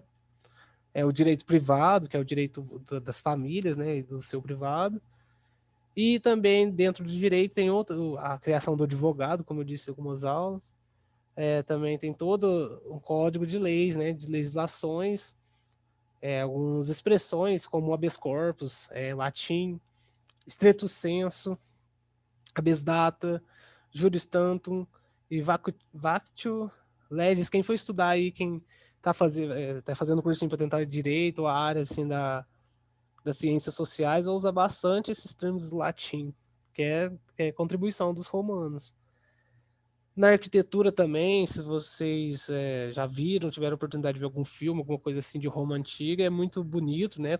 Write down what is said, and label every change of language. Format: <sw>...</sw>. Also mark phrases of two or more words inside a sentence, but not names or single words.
<pt>O direito privado, que é o direito das famílias, né, e do seu privado. E também dentro do direito tem a criação do advogado, como eu disse em algumas aulas. Também tem todo um código de leis, né, de legislações, algumas expressões como</pt> <la>habeas corpus,</la> <pt>latim,</pt> <la>stricto sensu, habeas data, juris tantum,</la> <pt>E</pt> <la>Vactio Legis,</la> <pt>quem for estudar aí, quem tá fazendo cursinho para tentar direito ou a área assim das ciências sociais, vai usar bastante esses termos latim, que é contribuição dos romanos. Na arquitetura também, se vocês já viram, tiveram oportunidade de ver algum filme, alguma coisa assim de Roma antiga, é muito bonito, né?</pt>